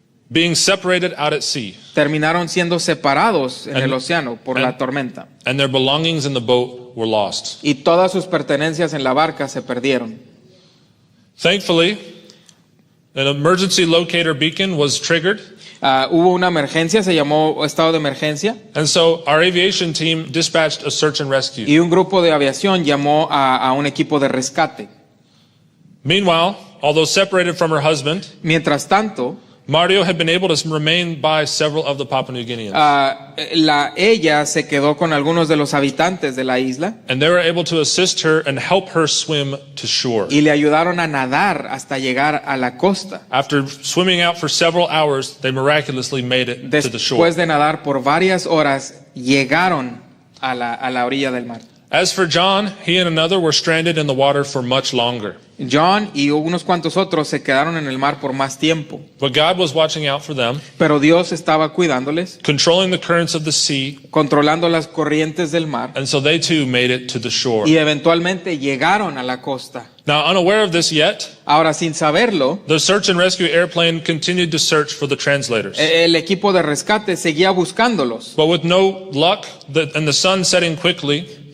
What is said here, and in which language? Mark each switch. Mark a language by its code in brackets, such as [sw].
[en] being separated out at sea, [es] terminaron siendo separados en el océano por la tormenta. [en] and their belongings in the boat were lost. [es] Y todas sus pertenencias en la barca se perdieron. [en] Thankfully, an emergency locator beacon was triggered, [es] Hubo una emergencia, se llamó estado de emergencia, [en] and so our aviation team dispatched a search and rescue. [es] y un grupo de aviación llamó a un equipo de rescate. [en] Meanwhile, although separated from her husband, [es] Mientras tanto, [en] Mario had been able to remain by several of the Papua New Guineans, [es] ella se quedó con algunos de los habitantes de la isla [en] and they were able to assist her and help her swim to shore. [es] y le ayudaron a nadar hasta llegar a la costa. [en] After swimming out for several hours, they miraculously made it to the shore. [es] Después de nadar por varias horas, llegaron a la orilla del mar. [en] As for John, he and another were stranded in the water for much longer. [es] John y unos cuantos otros se quedaron en el mar por más tiempo, [en] But God was watching out for them, [es] pero Dios estaba cuidándoles, [en] controlling the currents of the sea, [es] controlando las corrientes del mar, [en] and so they too made it to the shore. [es] y eventualmente llegaron a la costa. [en] Now, unaware of this yet, [es] Ahora, sin saberlo, [en] the search and rescue airplane continued to search for the translators. [es] el equipo de rescate seguía buscándolos, [en] But with no luck and the sun setting quickly,